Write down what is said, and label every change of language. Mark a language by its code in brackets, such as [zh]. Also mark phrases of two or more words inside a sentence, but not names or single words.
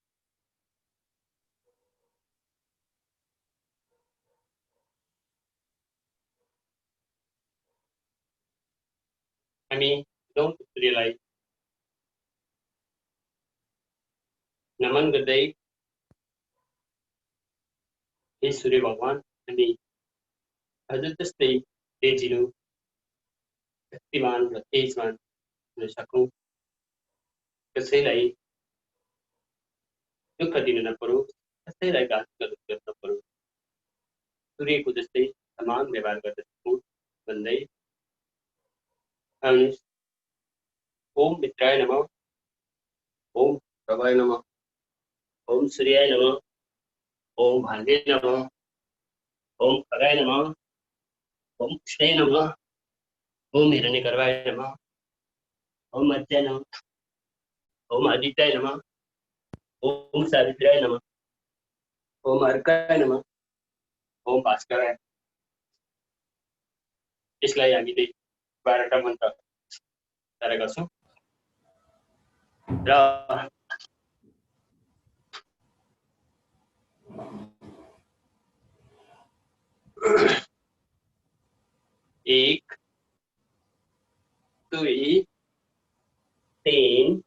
[ne] हामी उदाउँदो सूर्यलाई नमन गर्दै, हे सूर्य भगवान, हामी हजुर जस्तै तेजिलो, शक्तिमान र तेजमान हुन सकौँ, कसैलाई दुःख दिन नपरोस्, कसैलाई गाली गलोच गर्न नपरोस्, सूर्यको जस्तै समान व्यवहार गर्न सकौँ भन्दै आउनुहोस्। [sa] ओम मित्राय नमः, ओम प्रभाय नमः, ओम सूर्याय नमः, ओम भान्वे नमः, ओम खगाय नमः, ओम कृष्णाय नमः, ओम हिरण्यगर्भाय नमः, ओम मध्याय नमः, ओम आदित्याय नमः, ओम सावित्र्याय नमः, ओम अर्काय नमः, ओम भास्कराय। [ne] यसलाई हामीले 12वटा मन्त्र उच्चारण गर्छौँ र एक, दुई, तीन,